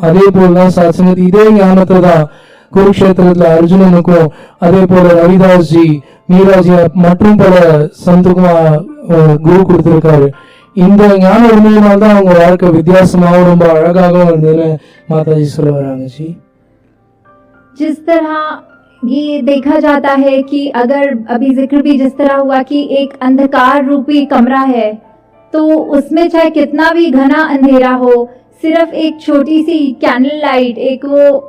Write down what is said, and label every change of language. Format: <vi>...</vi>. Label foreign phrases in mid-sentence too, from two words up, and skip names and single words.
<ta>அதே போலதான் சாத்சங்கத் இதே ஞானத்தை தான் குருக்ஷேத்திரத்துல அர்ஜுனனுக்கும், அதே போல ரவிதாஸ் ஜி, மீராஜி மற்றும் பல சந்துக்கும் குரு கொடுத்திருக்காரு. இந்த ஞான உண்மையினால் தான் அவங்க வாழ்க்கை வித்தியாசமாகவும் ரொம்ப அழகாகவும் இருந்ததுன்னு மாதாஜி சொல்ல வராங்க ஜி.</ta> <hi>जिस तरह ये देखा जाता है कि अगर अभी जिक्र भी जिस तरह हुआ कि एक अंधकार रूपी कमरा है, तो उसमें चाहे कितना भी घना अंधेरा हो, सिर्फ एक छोटी सी</hi> <en>candle light,</en> <hi>एक वो</hi>